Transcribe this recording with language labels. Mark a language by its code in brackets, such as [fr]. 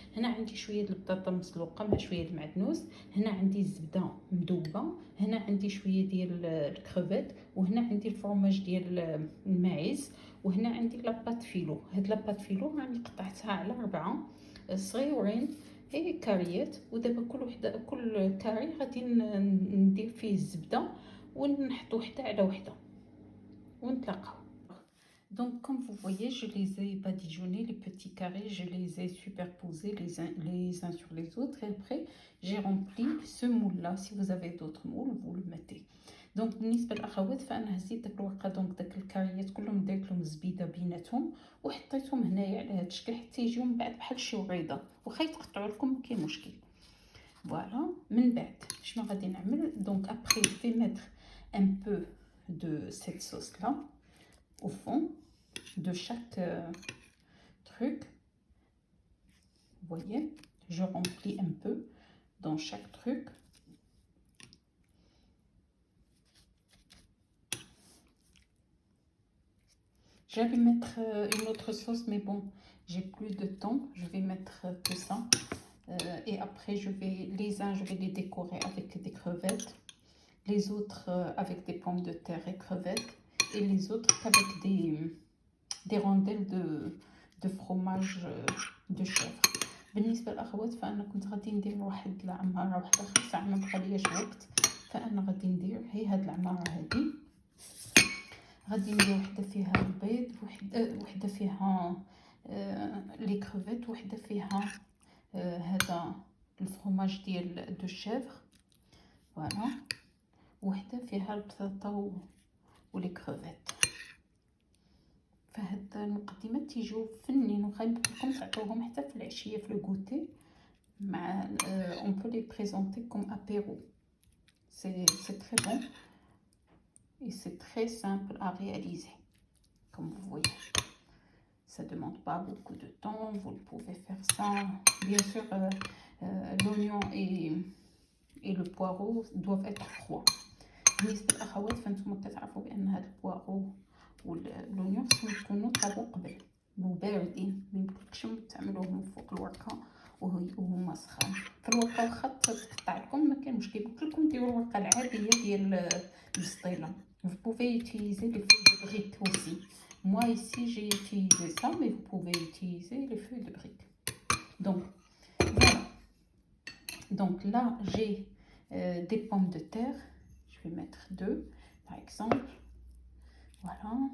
[ar] هنا عندي شويه البطاطا مسلوقه مع شويه المعدنوس، هنا عندي الزبده مذوبه، هنا عندي شويه ديال الكروفيت، وهنا عندي الفرماج ديال الماعز، وهنا عندي لاباط فيلو. هاد لاباط فيلو راني قطعتها على 4 صغيورين هي كاريات، ودابا كل كاري غادي ندير فيه الزبده ونحط وحده على وحده ونتلاقاو. [fr] Donc comme vous voyez, je les ai badigeonnés, les petits carrés, je les ai superposés les uns sur les autres et après j'ai rempli ce moule là. Si vous avez d'autres moules, vous le mettez. [ar] دونك بالنسبه للاخوات فانا هزيت داك الورقه، دونك داك الكاريات كلهم درت لهم زبيده بيناتهم وحطيتهم هنايا على هذا الشكل حتى يجيو من بعد بحال شي وغيضه، واخا يتقطعوا لكم ما كاين مشكل. فوالا من بعد شنو غادي نعمل؟ دونك ابري في ميتر ان بو دو سيت صوص لا [fr] au fond de chaque truc. Vous voyez, je remplis un peu dans chaque truc. J'allais mettre une autre sauce, mais bon, j'ai plus de temps. Je vais mettre que ça. Et après, je vais les décorer avec des crevettes. Les autres avec des pommes de terre et crevettes. Et les autres avec des rondelles de fromage de chèvre. [ar] بالنسبة للأخوات فأنا كنت غادي ندير واحد العمارة واحدة خاصة ما بقالياش وقت، فأنا غادي ندير هي هاد العمارة هادي. غادي ندير وحده فيها البيض، وحده فيها لي كروفيت، وحده فيها هذا الفرماج ديال دو شيفر. فوالا، وحده فيها البطاطا ولي كروفيت. فهاد المقدمات تيجيو فنين، وخا يمكنكم تعطوهم حتى في العشيه في الكوتي مع [fr] on peut les présenter comme apéro. C'est très bon et c'est très simple à réaliser, comme vous voyez. Ça demande pas beaucoup de temps, vous pouvez faire ça. Bien sûr, l'oignon et le poireau doivent être froids. [ar] بالنسبه للاخوات فانتم كتعرفوا بان هذا البوارو واللونيون خصهم يكونوا طابو قبل وباردين، ميمكنلكش تعملوهم فوق الورقه وهما سخان. في الورقه واخا تقطع لكم ما كاين مشكل، يمكنلكم ديروا الورقه العاديه ديال البسطيله. [fr] Vous pouvez utiliser les feuilles de brique aussi. Moi ici j'ai utilisé ça, mais vous pouvez utiliser les feuilles de brique. Donc voilà. Donc là j'ai des pommes de terre. Je vais mettre 2 par exemple. Voilà.